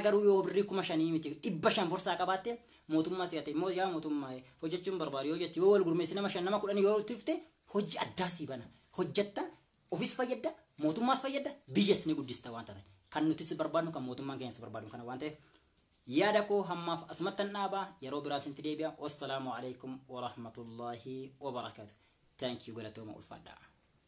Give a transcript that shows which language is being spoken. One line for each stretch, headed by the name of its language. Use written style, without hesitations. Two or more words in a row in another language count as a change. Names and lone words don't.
Oromo: garuu yoo birrii 500 miti 500 forsaa qabaatte mootummaa si'ate yaa mootummaa hojjechuun barbaadu yoo jetti yoo wal gurmeessi nama 5 nama 10 yoo tifte hojii addaa sii bana hojjetta ofis fayyadda mootummaas fayyadda biyyas ni guddista waan ta'e kan nuti barbaadnu kan mootummaan keenyas barbaadu kana waan ta'eef yaada koo hammaaf asmattan dhaabaa yeroo biraa sinti deebi'a
Arabic: والسلام عليكم ورحمة الله وبركاته
English: thank you
Oromo: galatooma ulfaadhaa